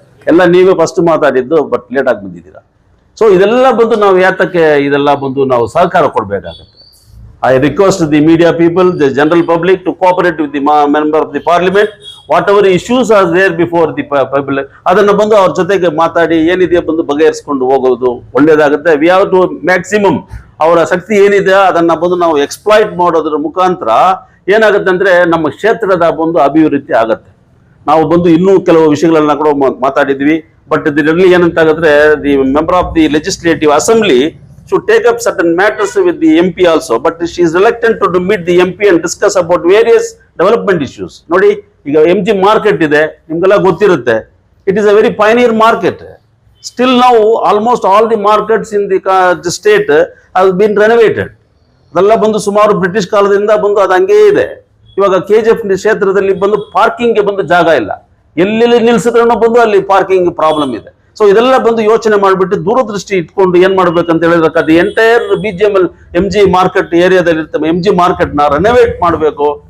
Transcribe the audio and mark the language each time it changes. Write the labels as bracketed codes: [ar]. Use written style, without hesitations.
[kn] ಎಲ್ಲ ನೀವೇ ಫಸ್ಟ್ ಮಾತಾಡಿದ್ದು, ಬಟ್ ಲೇಟ್ ಆಗಿ ಬಂದಿದ್ದೀರಾ. ಸೊ ಇದೆಲ್ಲ ಬಂದು ನಾವು ಯಾತಕ್ಕೆ ಇದೆಲ್ಲ ಬಂದು ನಾವು ಸಹಕಾರ ಕೊಡಬೇಕಾಗುತ್ತೆ. [en] I request the media people, the general public to cooperate with the member of the parliament. Whatever issues are there before the public, [kn] ಅದನ್ನ ಬಂದು ಅವ್ರ ಜೊತೆಗೆ ಮಾತಾಡಿ ಏನಿದೆ ಬಂದು ಬಗೆಹರಿಸ್ಕೊಂಡು ಹೋಗೋದು ಒಳ್ಳೇದಾಗುತ್ತೆ. [en] we have to maximum [kn] ಅವರ ಶಕ್ತಿ ಏನಿದೆ ಅದನ್ನ ಬಂದು ನಾವು ಎಕ್ಸ್ಪ್ಲಾಯ್ಟ್ ಮಾಡೋದ್ರ ಮುಖಾಂತರ ಏನಾಗುತ್ತೆ ಅಂದ್ರೆ ನಮ್ಮ ಕ್ಷೇತ್ರದ ಒಂದು ಅಭಿವೃದ್ಧಿ ಆಗತ್ತೆ. ನಾವು ಬಂದು ಇನ್ನೂ ಕೆಲವು ವಿಷಯಗಳನ್ನ ಕೂಡ ಮಾತಾಡಿದ್ವಿ. ಬಟ್ ಇದರಲ್ಲಿ ಏನಂತ ಆಗಿದ್ರೆ, [en] The member of the legislative assembly should take up certain matters with the MP also, but she is reluctant to meet the MP and discuss about various development issues. [kn] ನೋಡಿ, ಈಗ MG ಮಾರ್ಕೆಟ್ ಇದೆ, ನಿಮ್ಗೆಲ್ಲ ಗೊತ್ತಿರುತ್ತೆ. [en] It is a very pioneer market. Still now almost all the markets in the state have been renovated. [kn] ಅದೆಲ್ಲ ಬಂದು ಸುಮಾರು British ಕಾಲದಿಂದ ಬಂದು ಅದು ಹಂಗೇ ಇದೆ. ಇವಾಗ KGF ಕ್ಷೇತ್ರದಲ್ಲಿ ಬಂದು ಪಾರ್ಕಿಂಗ್ ಗೆ ಬಂದು ಜಾಗ ಇಲ್ಲ, ಎಲ್ಲೆಲ್ಲಿ ನಿಲ್ಸಿದ್ರೂ ಬಂದು ಅಲ್ಲಿ ಪಾರ್ಕಿಂಗ್ ಪ್ರಾಬ್ಲಮ್ ಇದೆ. ಸೊ ಇದೆಲ್ಲ ಬಂದು ಯೋಚನೆ ಮಾಡಿಬಿಟ್ಟು ದೂರದೃಷ್ಟಿ ಇಟ್ಕೊಂಡು ಏನ್ ಮಾಡ್ಬೇಕಂತ ಹೇಳಿದ್ರೆ ಎಂಟೈರ್ BGML MG ಮಾರ್ಕೆಟ್ ಏರಿಯಾದಲ್ಲಿ ಇರ್ತವೆ, MG ಮಾರ್ಕೆಟ್ ನ ರೆನೋವೇಟ್ ಮಾಡಬೇಕು.